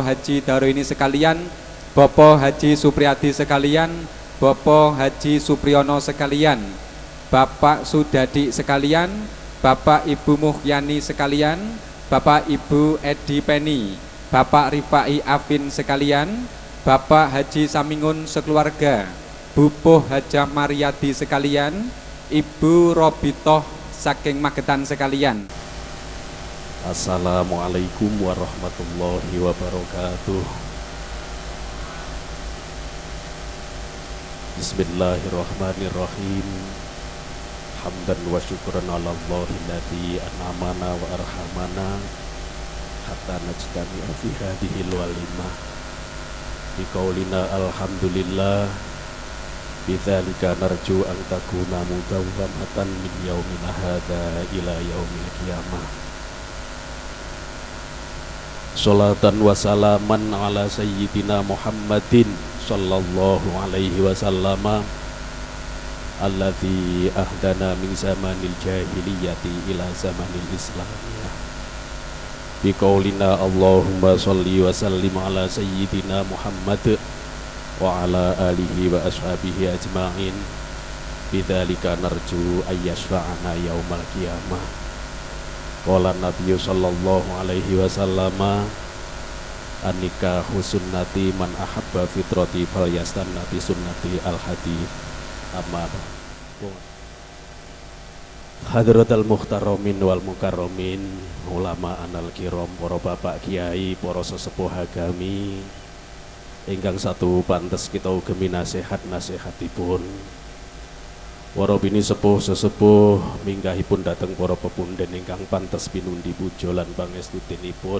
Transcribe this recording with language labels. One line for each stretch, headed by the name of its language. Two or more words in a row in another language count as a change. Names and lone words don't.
Javanese: Haji Daroini sekalian, Bapak Haji Supriyadi sekalian, Bapak Haji Supriyono sekalian, Bapak Sudadi sekalian, Bapak Ibu Muhyani sekalian, Bapak Ibu Edi Penny, Bapak Rifai Afin sekalian, Bapak Haji Samingun sekeluarga, Bupuh Hajah Mariadi sekalian, Ibu Robitoh saking Magetan sekalian.
Arabic: السلام عليكم ورحمة الله وبركاته. بسم الله الرحمن الرحيم. حمدا وشكرا على الله الذي أنعمنا وأرحمنا حتى نجتمع في هذه الوليمة. بقولنا الحمد لله بذلك نرجو أن تكون مداومة من يومنا هذا إلى يوم القيامة. صلاة وسلاما على سيدنا محمد صلى الله عليه وسلم الذي أهدانا من زمن الجاهلية إلى زمن الإسلامية. بقولنا اللهم صل وسلم على سيدنا محمد وعلى آله وأصحابه أجمعين. بذلك نرجو أن يشفعنا يوم القيامة. قال النبي صلى الله عليه وسلم النكاح سنتي من أحب فطرتي فليستن بسنتي الحديث أما حضرات المحترمين والمكرمين علماؤنا الكرام,
Javanese: para bapak kiai, para sesepuh agami ingkang satu pantes kita ugemi nasihat-nasihatipun. Para bini sepuh sesepuh minggahipun dateng para pepunden ingkang pantes pinundi puja lan pangestutinipun.